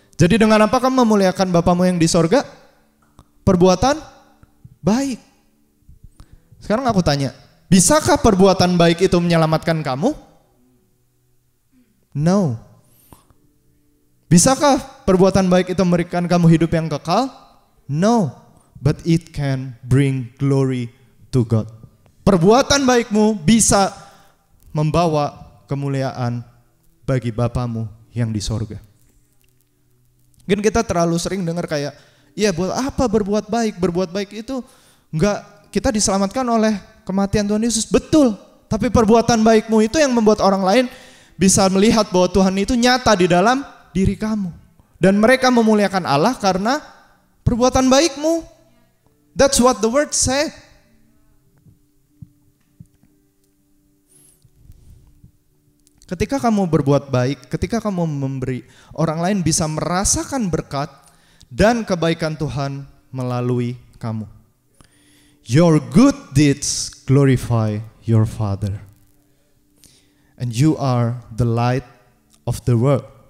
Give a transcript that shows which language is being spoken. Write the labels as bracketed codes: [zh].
[id] Jadi dengan apa kamu memuliakan Bapamu yang di sorga? Perbuatan baik. Sekarang aku tanya, bisakah perbuatan baik itu menyelamatkan kamu? No. Bisakah perbuatan baik itu memberikan kamu hidup yang kekal? [en] No. But it can bring glory to God. [id] Perbuatan baikmu bisa membawa kemuliaan bagi Bapamu yang di sorga. Mungkin kita terlalu sering dengar kayak, iya buat apa berbuat baik? Berbuat baik itu enggak, kita diselamatkan oleh kematian Tuhan Yesus. Betul, tapi perbuatan baikmu itu yang membuat orang lain bisa melihat bahwa Tuhan itu nyata di dalam diri kamu. Dan mereka memuliakan Allah karena perbuatan baikmu. [en] That's what the word say. [id] Ketika kamu berbuat baik, ketika kamu memberi, orang lain bisa merasakan berkat dan kebaikan Tuhan melalui kamu. [en] Your good deeds glorify your Father. And you are the light of the world.